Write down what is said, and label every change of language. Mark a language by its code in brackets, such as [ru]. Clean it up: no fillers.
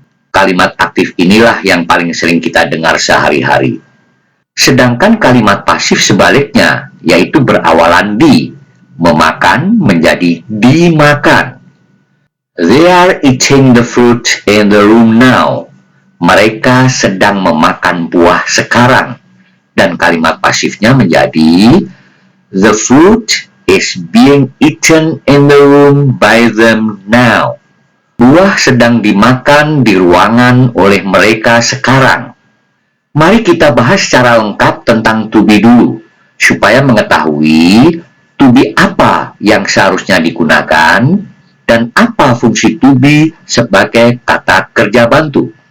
[id] Kalimat aktif inilah yang paling sering kita dengar sehari-hari. Sedangkan kalimat pasif sebaliknya, yaitu berawalan di, memakan menjadi dimakan. [en] They are eating the fruit in the room now. Mereka sedang memakan buah sekarang. Dan kalimat pasifnya menjadi the fruit is being eaten in the room by them now. [id] Buah sedang dimakan di ruangan oleh mereka sekarang. Mari kita bahas secara lengkap tentang to be dulu, supaya mengetahui to be apa yang seharusnya digunakan dan apa fungsi to be sebagai kata kerja bantu.